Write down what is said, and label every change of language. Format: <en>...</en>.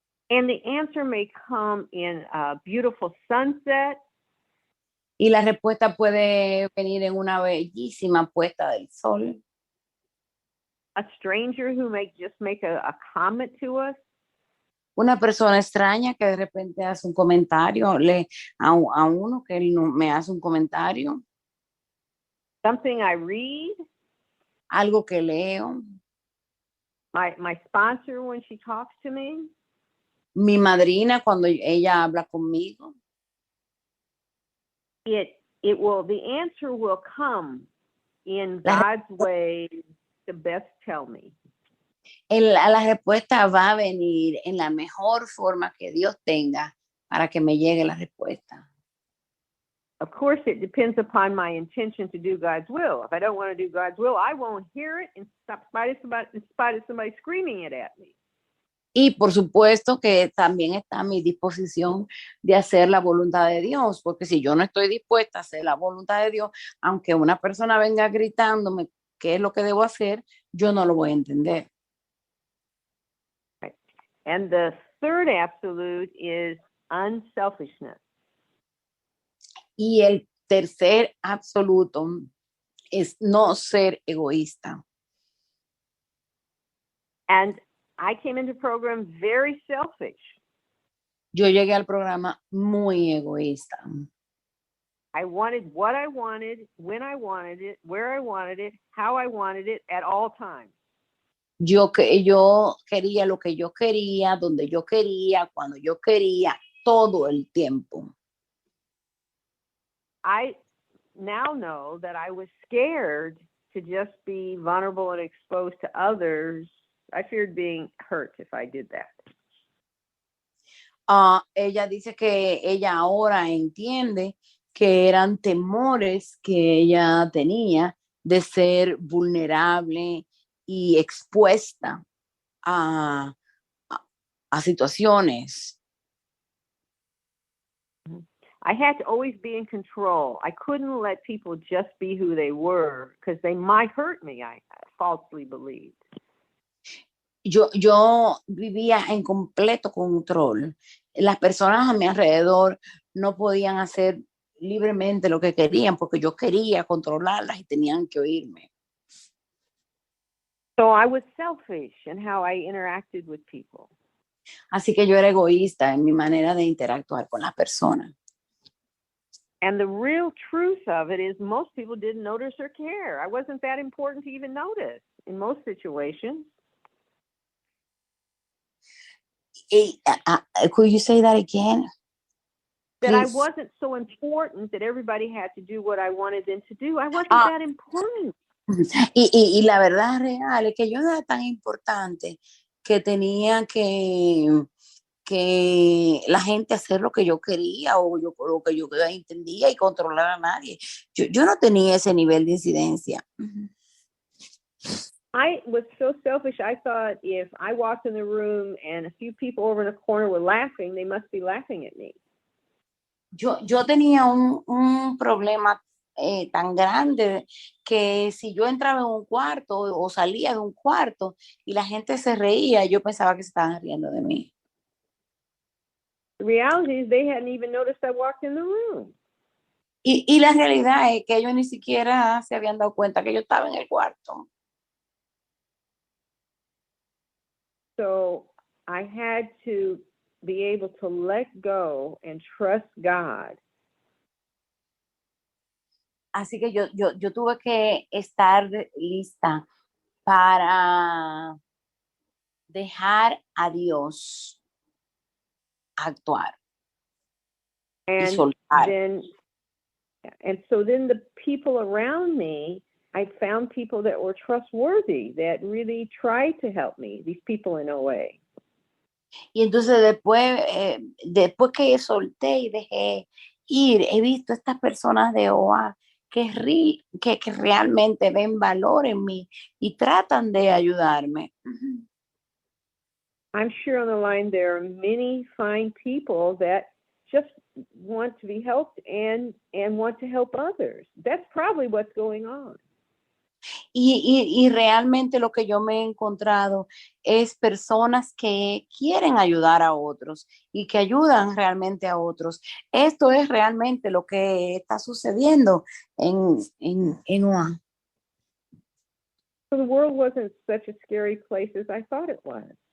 <en>And the answer may come in a beautiful sunset.</en> <es>Y la respuesta puede venir en una bellísima puesta del sol.</es> <en>A stranger who may just make a comment to us.</en> <es>Una persona extraña que de repente hace un comentario, a uno que me hace un comentario.</es> <en>Something I read.</en> <es>Algo que leo.</es> <en>My sponsor when she talks to me.</en> <es>Mi madrina cuando ella habla conmigo.</es> <en>The answer will come in God's way to best tell me.</en> <es>La respuesta va a venir en la mejor forma que Dios tenga para que me llegue la respuesta.</es> <en>Of course, it depends upon my intention to do God's will. If I don't want to do God's will, I won't hear it in spite of somebody screaming it at me.</en> <es>Y por supuesto que también está a mi disposición de hacer la voluntad de Dios, porque si yo no estoy dispuesta a hacer la voluntad de Dios, aunque una persona venga gritándome qué es lo que debo hacer, yo no lo voy a entender.</es> <en>Right. And the third absolute is unselfishness.</en> <es>Y el tercer absoluto es no ser egoísta.</es> <en>And I came into program very selfish.</en> <es>Yo llegué al programa muy egoísta.</es> <en>I wanted what I wanted, when I wanted it, where I wanted it, how I wanted it, at all times.</en> <es>Yo quería lo que yo quería, donde yo quería, cuando yo quería, todo el tiempo.</es> <en>I now know that I was scared to just be vulnerable and exposed to others. I feared being hurt if I did that.</en> <es>Ella dice que ella ahora entiende que eran temores que ella tenía de ser vulnerable y expuesta a situaciones.</es> <en>I had to always be in control. I couldn't let people just be who they were because they might hurt me, I falsely believed.</en> <es>Yo vivía en completo control. Las personas a mi alrededor no podían hacer libremente lo que querían porque yo quería controlarlas y tenían que oírme.</es> <en>So I was selfish in how I interacted with people.</en> <es>Así que yo era egoísta en mi manera de interactuar con las personas.</es> <en>And the real truth of it is most people didn't notice or care. I wasn't that important to even notice in most situations. Could you say that again? That I wasn't so important that everybody had to do what I wanted them to do. I wasn't that important.</en> <es>Y la verdad real es que yo no era tan importante que tenía que que la gente hacer lo que yo quería o yo, lo que yo entendía y controlar a nadie. Yo no tenía ese nivel de incidencia.</es> <en>I was so selfish. I thought if I walked in the room and a few people over in the corner were laughing, they must be laughing at me.</en> <es>Yo tenía un problema tan grande que si yo entraba en un cuarto o salía de un cuarto y la gente se reía, yo pensaba que se estaban riendo de mí.</es> <en>The reality is they hadn't even noticed I walked in the room.</en> <es>Y la realidad es que ellos ni siquiera se habían dado cuenta que yo estaba en el cuarto.</es> <en>So I had to be able to let go and trust God.</en> <es>Así que yo tuve que estar lista para dejar a Dios actuar y</es> <en>And</en> <es>soltar.</es> <en>then, and so then the people around me, I found people that were trustworthy, that really tried to help me, these people in OA.</en> <es>Y entonces después que solté y dejé ir, he visto estas personas de OA que realmente ven valor en mí y tratan de ayudarme.</es> <en>I'm sure on the line there are many fine people that just want to be helped and want to help others. That's probably what's going on.</en> <es>Y realmente lo que yo me he encontrado es personas que quieren ayudar a otros y que ayudan realmente a otros. Esto es realmente lo que está sucediendo en OA.</es> <en>So the world wasn't such a scary place as I thought it was.</en>